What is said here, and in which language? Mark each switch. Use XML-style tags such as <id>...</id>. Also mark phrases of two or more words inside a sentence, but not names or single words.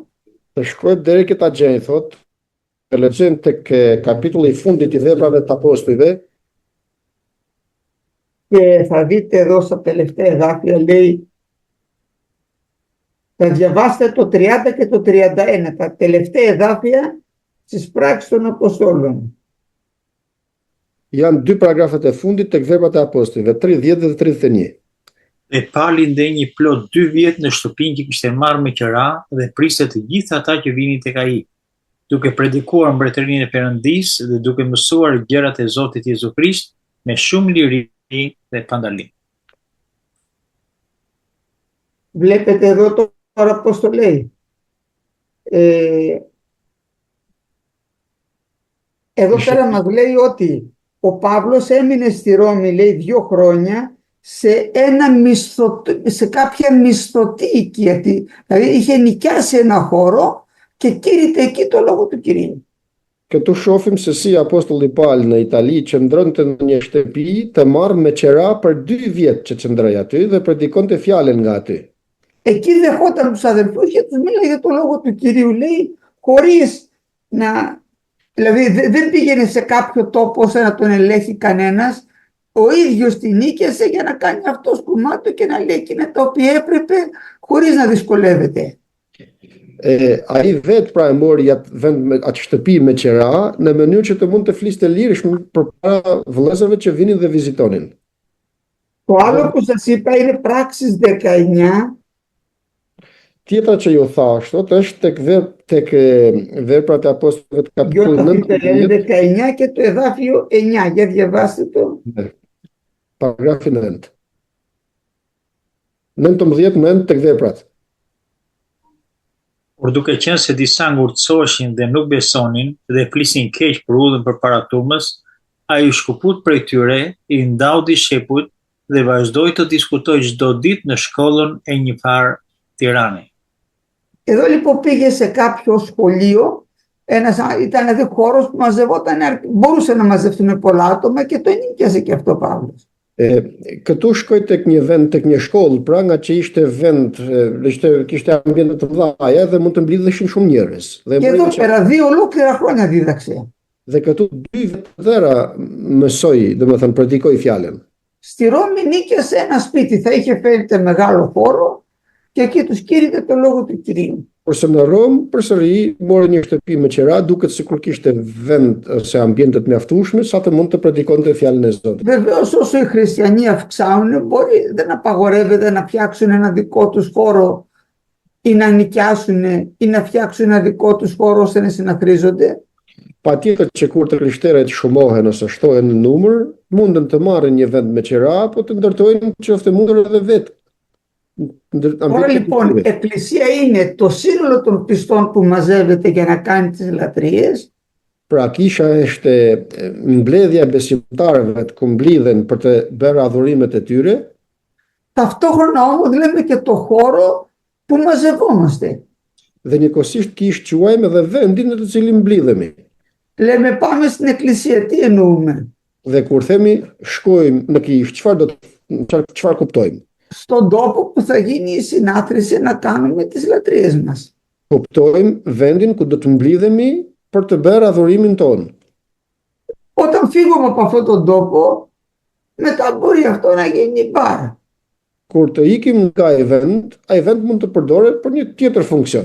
<sq>Të shkruajmë deri ke ta gjej, thot. E lexojmë tek kapitulli i fundit i Veprave të Apostujve.</sq> <el>Και θα δείτε εδώ στα τελευταία εδάφια, λέει, θα διαβάσετε το 30 και το 31, τα τελευταία εδάφια στις πράξεις των Αποστόλων.</el> <sq>Janë 2 paragrafet e fundit tek Veprat e Apostujve, 30 dhe 31. Dhe Pali ndej një plot 2 vjet në shtëpinë që kishte marrë me qira dhe priste të gjithë ata që vinin tek ai, duke predikuar mbretërinë e Perëndisë dhe duke mësuar gjërat e Zotit Jezu Krisht me shumë liri dhe pandalim.</sq> <el>Βλέπετε εδώ τώρα πώς το λέει. Εδώ πέρα μας λέει ότι ο Παύλος έμεινε στη Ρώμη, λέει, 2 χρόνια σε κάποια μισθωτή οικία. Δηλαδή είχε νοικιάσει ένα χώρο και κήρυτε εκεί το λόγο του Κυρίου.</el> <sq>Këtu shohim se si apostulli Pali në Itali qëndronte në një shtëpi të marrë me qira për 2 vjet që qëndroi aty dhe predikonte fjalën nga aty.</sq> <el>Εκεί δεχόταν τους αδελφούς και τους μίλαγε το λόγο του Κυρίου, λέει, χωρίς να... Δηλαδή δεν πήγαινε σε κάποιο τόπο ώστε να τον ελέγχει κανένας. Ο ίδιος την νίκησε για να κάνει αυτό κομμάτι και να λέει εκείνα τα οποία έπρεπε χωρίς να δυσκολεύεται.</el> <sq>Ai vetë pra e mori atë shtëpi me qira në mënyrë që të mund të fliste lirishëm përpara vëllezërve që vinin dhe vizitonin.</sq> <el>Το άλλο που σας είπα είναι πράξεις 19.</el> <sq>Tjetra që ju thash, është tek Veprat e Apostujve të kapitullit</sq> <el>19 και το εδάφιο 9. Για διαβάστε το.</el> <sq>Paragrafi 9. 19 tek Veprat. Por duke qenë se disa ngurtësoheshin dhe nuk besonin dhe flisin keq për udhën përpara turmës, ai u shkëput prej tyre, i ndau dishepujt dhe vazhdoi të diskutojë çdo ditë në shkollën e një farë Tirane.</sq> <el>Εδώ λοιπόν πήγε σε κάποιο σχολείο, ήταν ένα χώρος που μαζευόταν, μπορούσε να μαζευτούν πολλά άτομα και το νοικιασε και αυτό ο Παύλος.</el> <sq>Këtu shkoj tek një vend, tek një shkollë, pra nga që ishte vend, kishte ambiente të mëdha dhe mund të mblidheshin shumë njerëz.</sq> <el>Και εδώ πέρα 2 ολόκληρα χρόνια δίδαξε.</el> <sq>Dhe këtu 2 vjet mësoi, domethënë predikoi fjalën.</sq> <el>Στη Ρώμη νίκιασε ένα σπίτι, θα είχε φέρει μεγάλο χώρο και εκεί τους κήρυτε το λόγο του Κυρίου.</el> <sq>Kurse në Rom përsëri mori një shtëpi me qira, duket sikur kishte vend ose ambiente të mjaftueshme sa të mund të predikonte fjalën e Zotit.</sq> <el>Βεβαίως όσο οι χριστιανοί αυξάνουν, μπορεί δεν απαγορεύεται να φτιάξουν ένα δικό τους χώρο ή να νοικιάσουν ή να φτιάξουν ένα δικό τους χώρο ώστε να συναχρίζονται.</el> <sq>Patjetër që kur të krishterët shumohen ose shtohen në numër, mundën të marrin një vend me qira apo të ndërtojnë qoftë mundur edhe vetë.</sq> <el>Τώρα λοιπόν η εκκλησία είναι το σύνολο των πιστών που μαζεύεται για να κάνει τις λατρείες.</el> <sq>Pra kisha është mbledhja e besimtarëve të mblidhen për të bërë adhurimet e tyre.</sq> <el>Ταυτόχρονα όμως λέμε και το χώρο που μαζευόμαστε.</el> <sq>Dhe njëkohësisht quajmë edhe vendin në të cilin mblidhemi.</sq> <el>Λέμε πάμε στην εκκλησία, τι εννοούμε?</el> <sq>Dhe kur themi shkojmë në kishë, çfarë kuptojmë?</sq> <el>Στον τόπο που θα γίνει η συνάθρηση να κάνουμε τις λατρείες μας.</el> <sq>Kuptojmë vendin ku do të mblidhemi për të bërë adhurimin tonë.</sq> <el>Όταν φύγουμε από αυτόν τον τόπο, μετά μπορεί αυτό να γίνει μπαρ.</el> <sq>Kur të ikim nga ai vend mund të përdoret për një tjetër funksion.</sq>